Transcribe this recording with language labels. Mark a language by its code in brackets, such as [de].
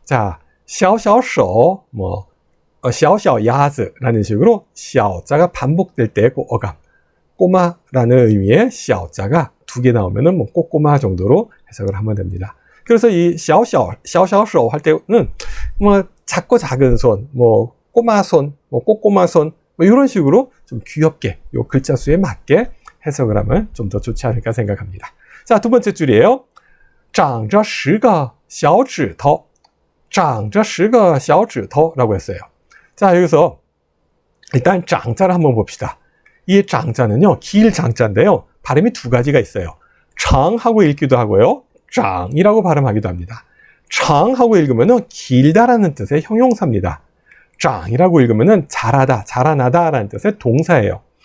[ko] 자, 샤오샤오쇼 뭐 샤오샤오야즈 라는 식으로 샤오자가 반복될 때 그 어감, 꼬마라는 의미의 샤오자가 2개 나오면은 뭐 꼬꼬마 정도로 해석을 하면 됩니다. 그래서 이 샤오샤오쇼 할 때는 뭐 작고 작은 손, 뭐 꼬마 손, 뭐 꼬꼬마 손, 뭐 이런 식으로 좀 귀엽게 요 글자 수에 맞게 해석을 하면 좀 더 좋지 않을까 생각합니다. 자, 두 번째 줄이에요. [zh] 长着10个小指头. 长着10个小指头 [ko] 라고 했어요. 자, 여기서 일단 장자를 한번 봅시다. 이 장자는요, 길 장자인데요. 발음이 2가지가 있어요. 장하고 읽기도 하고요. 장이라고 발음하기도 합니다. 장하고 읽으면은 길다라는 뜻의 형용사입니다. 장이라고 읽으면은 잘하다, 자라나다라는 뜻의 동사예요.